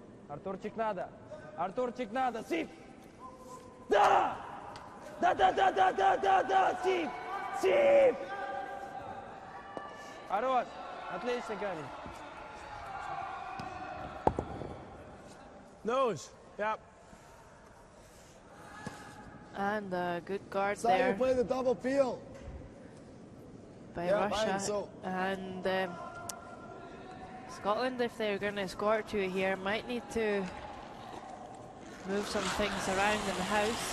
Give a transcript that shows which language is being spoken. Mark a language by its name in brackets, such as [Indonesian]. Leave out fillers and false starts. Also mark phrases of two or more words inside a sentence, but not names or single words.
[Russian] Артурчик надо! Артурчик надо! Сип! Да! Да! Сип! Сип! Хорош! Отлично, камень. [English] Nose. Yep. And a good guard It's how you there play the double field. by Yeah, Russia. fine, so- And Scotland, if they're going to score 2 here, might need to move some things around in the house.